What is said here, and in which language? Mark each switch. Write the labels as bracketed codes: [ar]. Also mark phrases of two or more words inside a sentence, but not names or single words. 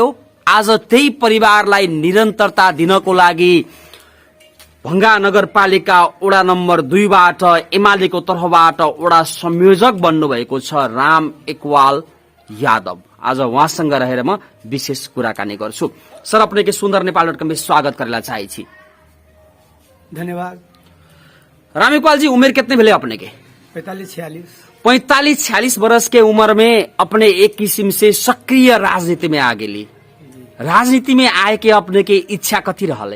[ne] आज त्यही परिवारलाई निरन्तरता दिनको लागि भंगा नगरपालिका वडा नम्बर 2 बाट एमालेको तर्फबाट वडा संयोजक बन्नुभएको छ राम एकवाल यादव। आज उहाँसँग रहेर म विशेष कुराकानी गर्छु। [mai] सर, अपने के सुन्दर नेपाल.com में स्वागत करेला चाहे छी। धन्यवाद। राम एकवाल जी, उम्र कितने भेले अपने के? 45-46 वर्ष के उम्र में अपने एक किस्म से सक्रिय राजनीति में आ गेली। राजनीति में आए के अपने के इच्छा कथी रहले?